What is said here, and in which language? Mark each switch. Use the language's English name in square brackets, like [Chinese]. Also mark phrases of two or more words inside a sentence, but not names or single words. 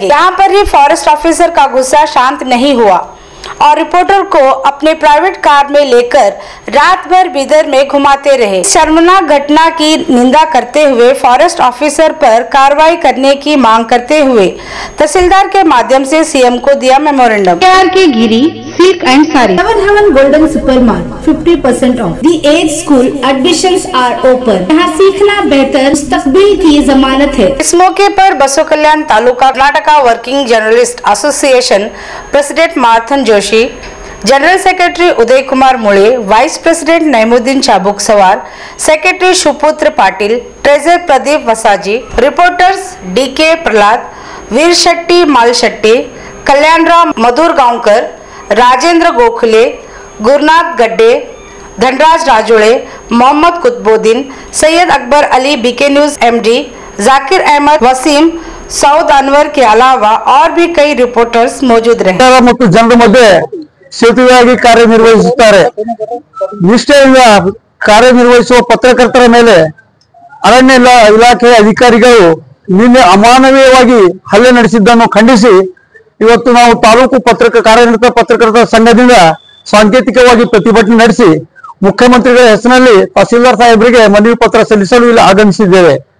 [Hindi] यहाँ पर ही फॉरेस्ट ऑफिसर का गुस्सा शांत नहीं हुआ और रिपोर्टर को अपने प्राइवेट कार में लेकर रात भर बिदर में घुमाते रहे। शर्मनाक घटना की निंदा करते हुए फॉरेस्ट ऑफिसर पर कार्रवाई करने की मांग करते हुए तहसीलदार के माध्यम से सीएम को दिया मेमोरेंडम। के गिरी सिल्क एंड साड़ी, [English] Seven Heaven Golden Super Mart, 50% off। The Age School admissions are open। [Hindi] यहाँ सीखना बेहतर मुस्तकबिल की जमानत है। इस मौके पर बसव कल्याण तालुका कर्नाटका वर्किंग जर्नलिस्ट एसोसिएशन प्रेसिडेंट मार्थन जोशी, [English] General Secretary [Hindi] उदय कुमार मुळे, [English] Vice President [Hindi] नईमुद्दीन चाबुक सवार, सेक्रेटरी शिवपुत्र पाटिल, ट्रेजरर प्रदीप वसाजी, रिपोर्टर्स डीके प्रहलाद, वीर शेट्टी मालशेट्टी, कल्याणराव मधुर गांवकर, राजेंद्र गोखले, गुरुनाथ गड्डे, धनराज राजोड़े, मोहम्मद कुतुबुद्दीन, सैयद अकबर अली, बीके न्यूज एमडी, जाकिर अहमद, वसीम, सऊद अनवर के अलावा और भी कई रिपोर्टर्स मौजूद रहे [Kannada] ಮತ್ತು ಜನರ ಮಧ್ಯೆ ಸೇತುವೆಯಾಗಿ ಕಾರ್ಯನಿರ್ವಹಿಸುತ್ತಾರೆ। ನಿಷ್ಠೆಯಿಂದ ಕಾರ್ಯನಿರ್ವಹಿಸುವ ಪತ್ರಕರ್ತರ ಮೇಲೆ ಅರಣ್ಯ ಇಲಾಖೆ ಅಧಿಕಾರಿಗಳು ನಿನ್ನೆ ಅಮಾನವೀಯವಾಗಿ ಹಲ್ಲೆ ನಡೆಸಿದ್ದನ್ನು ಖಂಡಿಸಿ ಇವತ್ತು ನಾವು ತಾಲೂಕು ಕಾರ್ಯನಿರತ ಪತ್ರಕರ್ತರ ಸಂಘದಿಂದ ಸಾಂಕೇತಿಕವಾಗಿ ಪ್ರತಿಭಟನೆ ನಡೆಸಿ ಮುಖ್ಯಮಂತ್ರಿಗಳ ಹೆಸರಿನಲ್ಲಿ ತಹಸೀಲ್ದಾರ್ ಸಾಹೇಬರಿಗೆ ಮನವಿ ಪತ್ರ ಸಲ್ಲಿಸಲು ಇಲ್ಲಿ ಆಗಮಿಸಿದ್ದೇವೆ।